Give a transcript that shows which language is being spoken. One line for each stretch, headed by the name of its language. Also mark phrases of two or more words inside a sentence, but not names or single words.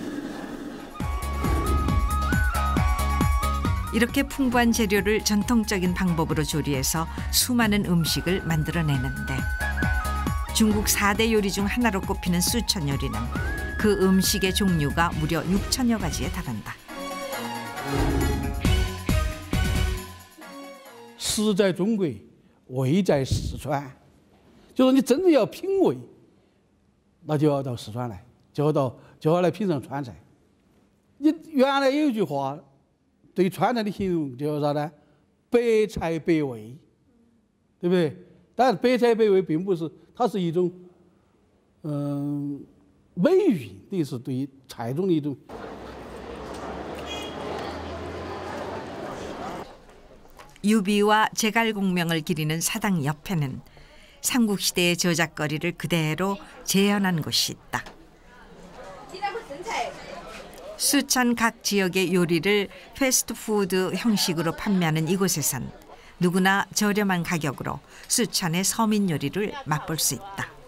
Korean: 이렇게 풍부한 재료를 전통적인 방법으로 조리해서 수많은 음식을 만들어내는데 중국 4대 요리 중 하나로 꼽히는 수천 요리는 그 음식의 종류가 무려 6천여 가지에 달한다.
Chinese: 诗在中国，味在四川。就说你真正要品味，那就要到四川来，就要来品尝川菜。你原来有一句话，对川菜的形容叫啥呢？百菜百味，对不对？当然，百菜百味并不是，它是一种美誉，等于是对于菜中的一种。
Korean: 유비와 제갈공명을 기리는 사당 옆에는 삼국시대의 저작거리를 그대로 재현한 곳이 있다. 수천 각 지역의 요리를 패스트푸드 형식으로 판매하는 이곳에선 누구나 저렴한 가격으로 수천의 서민 요리를 맛볼 수 있다.